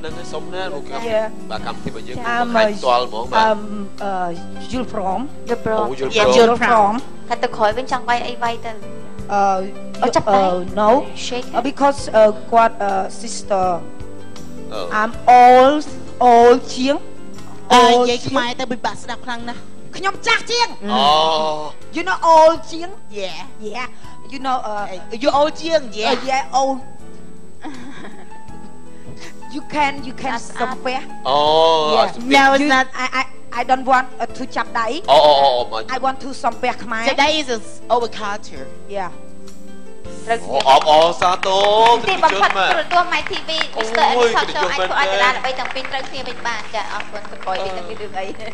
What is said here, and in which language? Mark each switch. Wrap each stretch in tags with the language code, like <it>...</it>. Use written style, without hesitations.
<km>នឹងសុំណាលោកបាទកម្មវិធីរបស់យើងបង្ហាញផ្ទាល់ហ្មងបាទ យល់ព្រម យល់ព្រមតែទៅក្រោយវិញចង់វាយអីវាយទៅ ចាប់ដៃ</km> <en>no because</en> <km>គាត់</km> <en>sister I'm old</en> <km>ជាង និយាយខ្មែរទៅពិបាកស្ដាប់ខ្លាំងណាស់ ខ្ញុំចាស់ជាង អូ</km> <en>you know old</en> <km>ជាង</km> <en>yeah you know you old</en> <km>ជាង</km> <en>yeah old you can compare no it's not I don't want to</en> <km>ចាប់ដៃ</km> <en>I want to</en> <km>សំពះខ្មែរ</km> <en>Today is our culture yeah</en> <km>អូសាទរ ទីបំផុតទូរទស្សន៍ My TV Mr. Talk Show អាចធ្វើឲ្យតារាល្បីទាំងពីរត្រូវគ្នាវិញបានចាអរគុណកុយវិញនឹងរឿងអី</km>